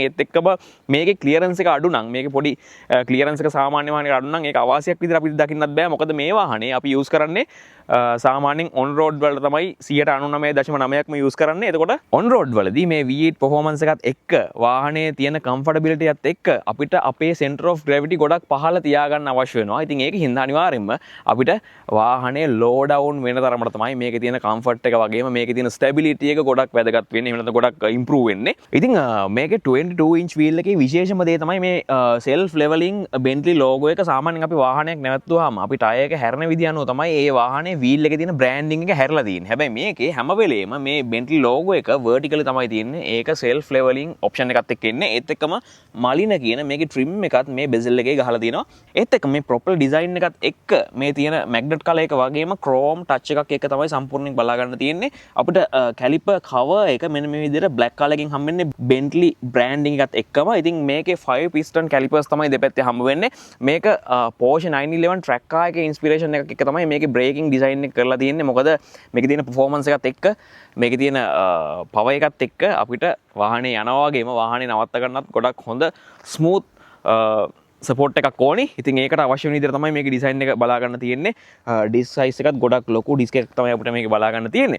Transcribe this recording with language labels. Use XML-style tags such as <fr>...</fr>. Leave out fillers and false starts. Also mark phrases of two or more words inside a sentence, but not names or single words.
<si>ඒත් එක්කම මේකේ clearance එක අඩු නම්, මේකේ පොඩි clearance එක සාමාන්‍ය වාහනයකට අඩු නම් ඒක අවාසියක් විදිහට අපිට දකින්නත් බෑ. මොකද මේ වාහනේ අපි use කරන්නේ සාමාන්‍යයෙන්</si> <en>on road</en> <si>වලට තමයි 99.9%ක්ම use කරන්නේ. එතකොට</si> <en>on road</en> <si>වලදී මේ</si> <en>V8 performance</en> <si>එකත් එක්ක වාහනේ තියෙන comfortability එකත් එක්ක අපිට අපේ</si> <en>center of gravity</en> <si>ගොඩක් පහළ තියාගන්න අවශ්‍ය වෙනවා. ඉතින් ඒක හින්දා අනිවාර්යෙන්ම අපිට වාහනේ</si> <en>low down</en> <si>වෙන තරමට තමයි මේකේ තියෙන comfort එක වගේම මේකේ තියෙන stability එක ගොඩක් වැදගත් වෙන්නේ. එහෙම නැත්නම් ගොඩක් improve වෙන්නේ. ඉතින් මේකේ</si> <en>22 inch wheel</en> <si>එකේ විශේෂම දේ තමයි මේ</si> <en>self leveling Bentley logo</en> <si>එක. සාමාන්‍යයෙන් අපි වාහනයක් නැවතුවාම අපි ටයර් එක හැරෙන විදිහ අනුව තමයි ඒ වාහනේ wheel එකේ තියෙන branding එක හැරලා තියෙන්නේ. හැබැයි මේකේ හැම වෙලේම මේ Bentley logo එක vertically තමයි තියෙන්නේ. ඒක</si> <en>self leveling option</en> <si>එකත් එක්ක එන්නේ. ඒත් එක්කම මලින කියන මේකේ trim එකත් මේ bezel එකේ ගහලා තියෙනවා. ඒත් එක්ක මේ</si> <en>proper design</en> <si>එකත් එක්ක මේ තියෙන</si> <en>magnet color</en> <si>එක වගේම</si> <en>chrome touch</en> <si>එකක් එක්ක තමයි සම්පූර්ණයෙන් බලා ගන්න තියෙන්නේ. අපිට</si> <en>caliper cover</en> <si>එක මෙන්න මේ විදිහට</si> <en>black color</en> <si>එකකින් හම්බෙන්නේ Bentley branding එකත් එක්කම. ඉතින් මේකේ</si> <en>5 piston calipers</en> <si>තමයි දෙපැත්තේ හම්බ වෙන්නේ. මේක Porsche 911</si> <en>track car</en> <si>එකේ inspiration එකක් එක්ක තමයි මේකේ</si> <en>braking design</en> <si>එක කරලා තියෙන්නේ. මොකද මේකේ තියෙන performance එකත් එක්ක මේකේ තියෙන power එකත් එක්ක අපිට වාහනේ යනවා වගේම වාහනේ නවත්ත ගන්නත් ගොඩක් හොඳ</si> <en>smooth support</en> <si>එකක් ඕනේ. ඉතින් ඒකට අවශ්‍ය වෙන විදිහට තමයි මේකේ ඩිසයින් එක බලා ගන්න තියෙන්නේ.</si> <en>disc size</en> <si>එකත් ගොඩක් ලොකු ඩිස්ක් එකක් තමයි අපිට මේකේ බලා ගන්න තියෙන්නේ.</si>